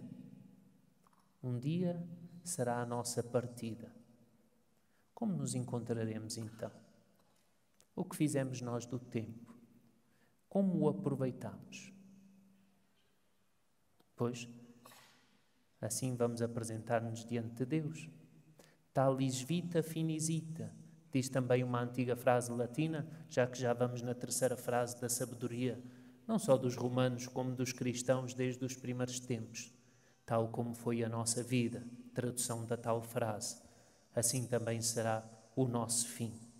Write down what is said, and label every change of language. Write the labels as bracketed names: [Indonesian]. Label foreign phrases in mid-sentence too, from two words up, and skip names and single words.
[Portuguese] Um dia será a nossa partida. Como nos encontraremos então? O que fizemos nós do tempo? Como o aproveitamos? Pois, assim vamos apresentar-nos diante de Deus. [Latin] Talis vita finisita, [Portuguese] diz também uma antiga frase latina, já que já vamos na terceira frase da sabedoria, não só dos romanos como dos cristãos desde os primeiros tempos. Tal como foi a nossa vida, tradução da tal frase, assim também será o nosso fim.